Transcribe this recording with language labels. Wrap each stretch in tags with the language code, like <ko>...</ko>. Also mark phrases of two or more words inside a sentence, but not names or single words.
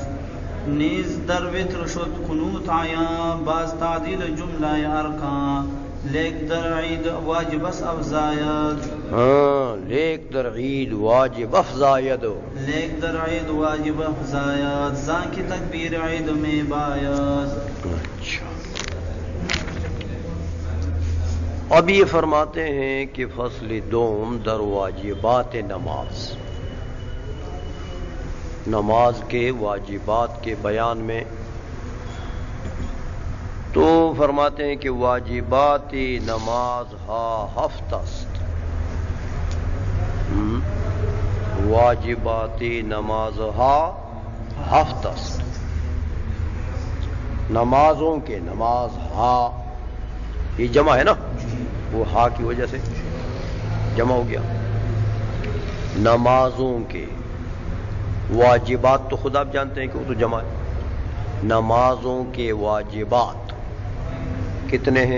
<fa>نیز در وتر شد قنوت عیان، باز تعدیل جمله ارکان. لیک در عید واجب است افزاید. لیک در عید واجب افزاید. لیک در عید واجب افزاید زان کی تکبیر عید میں باید.</fa> <ur>اچھا، اب یہ فرماتے ہیں کہ</ur> <fa>فصل دوم در واجبات نماز،</fa> <ur>نماز کے واجبات کے بیان میں تو فرماتے ہیں کہ</ur> <fa>واجبات نماز ہا ہفت است. واجبات نماز ہا ہفت است.</fa> <ur>نمازوں کے</ur> <fa>نماز ہا</fa> <ur>یہ جمع ہے نا، وہ ہا کی وجہ سے جمع ہو گیا. نمازوں کے واجبات تو خود آپ جانتے ہیں کہ وہ تو جمع ہے. نمازوں کے واجبات کتنے ہیں؟</ur>